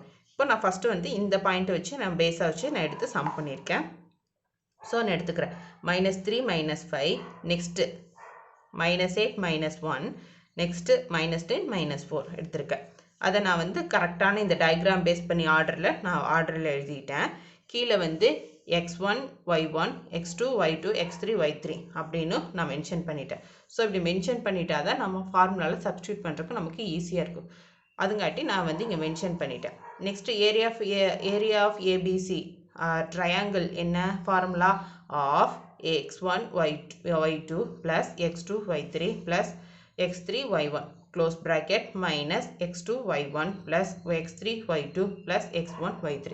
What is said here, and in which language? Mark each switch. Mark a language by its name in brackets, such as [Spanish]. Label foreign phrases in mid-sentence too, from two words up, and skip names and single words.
[Tamil] இப்போ நான் ஃபஸ்ட்டு வந்து இந்த பாயிண்ட்டை வச்சு நான் பேஸாக வச்சு நான் எடுத்து சம் பண்ணியிருக்கேன். ஸோ நான் எடுத்துக்கிறேன் minus 3 minus 5, நெக்ஸ்ட்டு minus 8 minus 1, நெக்ஸ்ட்டு minus 10 minus 4 எடுத்திருக்கேன். அதை நான் வந்து கரெக்டான இந்த டயக்ராம் பேஸ் பண்ணி ஆர்டரில் எழுதிட்டேன். கீழே வந்து x1 y1 x2 y2 x3 y3 அப்படின்னு நான் மென்ஷன் பண்ணிட்டேன். ஸோ இப்படி மென்ஷன் பண்ணிட்டா தான் நம்ம ஃபார்முலாவில் சப்ஸ்டியூட் பண்ணுறதுக்கு நமக்கு ஈஸியாக இருக்கும். அதுங்காட்டி நான் வந்து இங்கே மென்ஷன் பண்ணிட்டேன். நெக்ஸ்ட்டு [English] area of ABC triangle [Tamil] என்ன ஃபார்முலா? [English] half x1 y2 plus x2 y3 plus x3 y1 close bracket minus x2 y1 plus x3 y2 plus x1 y3.